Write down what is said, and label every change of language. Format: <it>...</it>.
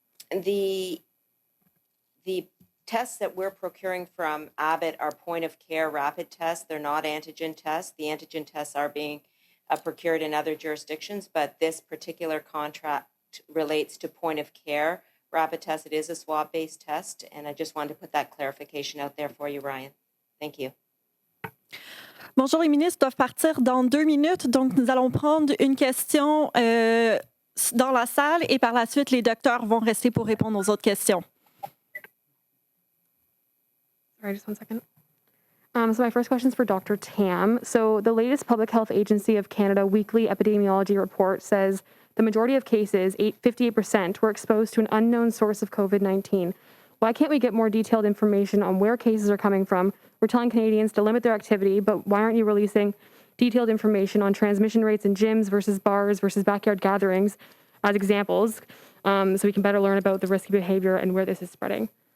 <en>The tests that we're procuring from Abbott are point-of-care rapid tests. They're not antigen tests. The antigen tests are being procured in other jurisdictions, but this particular contract relates to point-of-care rapid tests. It is a swab-based test, and I just wanted to put that clarification out there for you, Ryan. Thank you.</en> <fr>Bonjour, les ministres doivent partir dans 2 minutes, donc nous allons prendre une question dans la salle et par la suite, les docteurs vont rester pour répondre aux autres questions.</fr> <en>Sorry, just one second. So my first question is for Dr. Tam. So the latest Public Health Agency of Canada weekly epidemiology report says the majority of cases, 58%, were exposed to an unknown source of COVID-19. Why can't we get more detailed information on where cases are coming from? We're telling Canadians to limit their activity, but why aren't you releasing detailed information on transmission rates in gyms versus bars versus backyard gatherings as examples, so we can better learn about the risky behavior and where this is spreading?</en>